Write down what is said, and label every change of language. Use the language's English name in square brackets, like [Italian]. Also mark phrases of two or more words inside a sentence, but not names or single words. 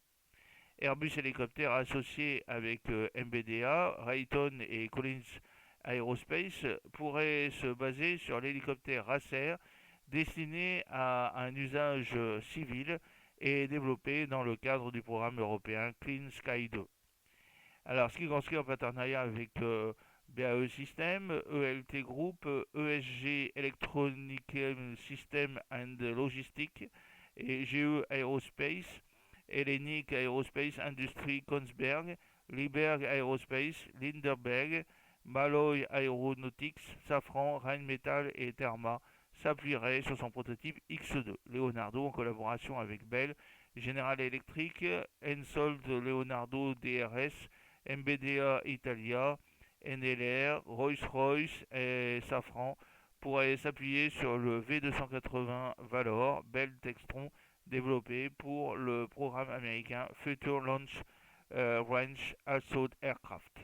[French] Airbus Hélicoptère associé avec MBDA, Raytheon et Collins Aerospace pourrait se baser sur l'hélicoptère Racer destiné à un usage civil et développé dans le cadre du programme européen Clean Sky 2. Alors, ce qui construit en partenariat avec BAE Systems, ELT Group, ESG Electronic System and Logistics et GE Aerospace, Hellenic Aerospace Industrie Kongsberg, Liebherr Aerospace, Lindbergh, Malloy Aeronautics, Safran, Rheinmetall et Therma s'appuieraient sur son prototype X2. Leonardo, en collaboration avec Bell, General Electric, Hensoldt Leonardo DRS, MBDA Italia, NLR, Rolls-Royce et Safran pourraient s'appuyer sur le V280 Valor Bell Textron développé pour le programme américain Future Launch Range Assault Aircraft.